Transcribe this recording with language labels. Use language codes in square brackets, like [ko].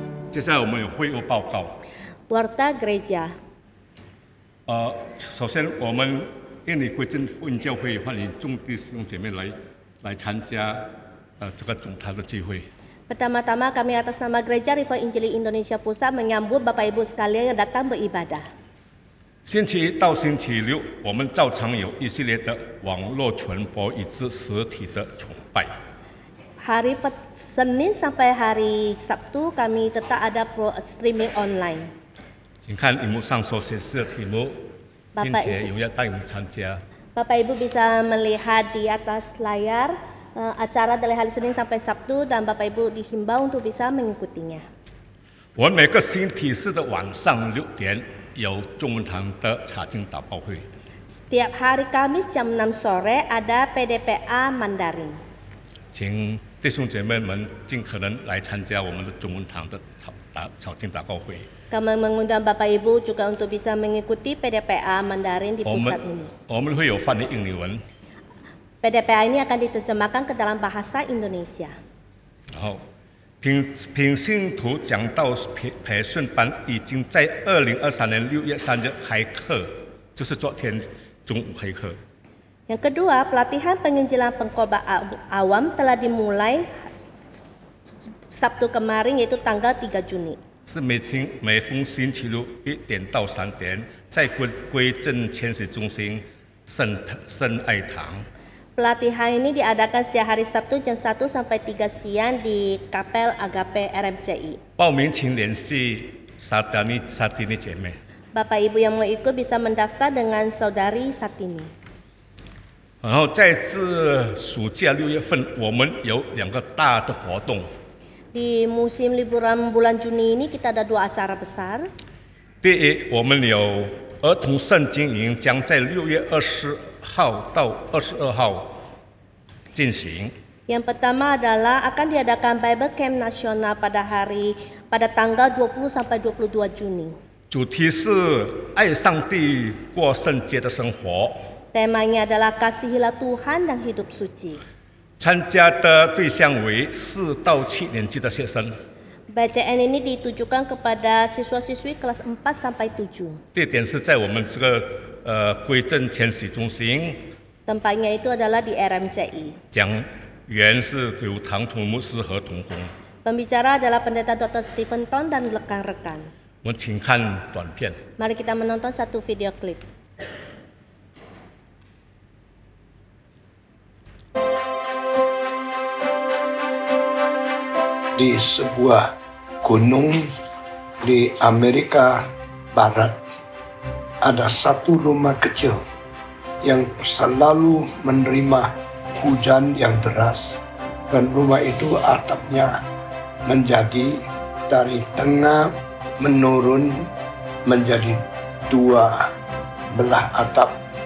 [zh] 接下来我们有会务报告。 [id] Warta Gereja. [zh] 首先我们印尼归正福音教会欢迎众弟兄姐妹来参加这个总堂的聚会。 [id] Pertama-tama kami atas nama Gereja Revival Injili Indonesia Pusat menyambut Bapak Ibu sekalian yang datang beribadah. [zh] 星期一到星期六，我们照常有一系列的网络传播以至实体的崇拜。 [id] Hari Senin sampai hari Sabtu kami tetap ada streaming online. [zh] 请看荧幕上所显示的题目，并且踊跃带我们参加。 [id] Bapak Ibu bisa melihat di atas layar acara dari hari Senin sampai Sabtu dan Bapak Ibu dihimbau untuk bisa mengikutinya. [zh] 我们每个星期四的晚上6点有中文堂的查经祷告会。 [id] Setiap hari Kamis jam 6 sore ada PDPA Mandarin. [zh] 请弟兄姐妹们尽可能来参加我们的中文堂的查经祷告会。 [id] Kami mengundang Bapak Ibu juga untuk bisa mengikuti PDPA Mandarin di pusat ini. [zh] 我们会有翻译印尼文。 [id] PDPA ini akan diterjemahkan ke dalam bahasa Indonesia. [zh] 然后品信徒讲道培训班已经在2023年6月3日开课，就是昨天中午开课。 [id] Yang kedua, pelatihan penginjilan pengkhotbah awam telah dimulai Sabtu kemarin yaitu tanggal 3 Juni. [zh] 是每逢星期六1点到3点，在归正千禧中心圣爱堂。 [id] Pelatihan ini diadakan setiap hari Sabtu jam 1 sampai 3 siang di Kapel Agape RMCI. [zh] 报名请联系沙迪尼姐妹。 [id] Bapak Ibu yang mau ikut bisa mendaftar dengan saudari Satini. [zh] 然后在这暑假6月份，我们有2个大的活动。 [id] Di musim liburan bulan Juni ini kita ada 2 acara besar. [zh] 第一，我们有儿童圣经营将在6月20号到22号进行。 [id] Yang pertama adalah akan diadakan Bible Camp Nasional pada tanggal 20 sampai 22 Juni. [zh] 主题是爱上帝过圣洁的生活。 [id] Temanya adalah kasihilah Tuhan dan hidup suci. [zh] 参加的对象为4到7年级的学生。 [id] Bacaan ini ditujukan kepada siswa-siswi kelas 4 sampai 7. [zh] 地点是在我们这个归正千禧中心。 [id] Tempatnya itu adalah di RMCI. [zh] 讲员是由唐崇牧师和同工。 [id] Pembicara adalah Pendeta Dr. Stephen Ton dan rekan-rekan. [zh] 我们请看短片。 [id] Mari kita menonton satu video klip. Di sebuah gunung di Amerika Barat ada satu rumah kecil yang selalu menerima hujan yang deras, dan rumah itu atapnya menjadi dari tengah menurun menjadi 2 belah atap.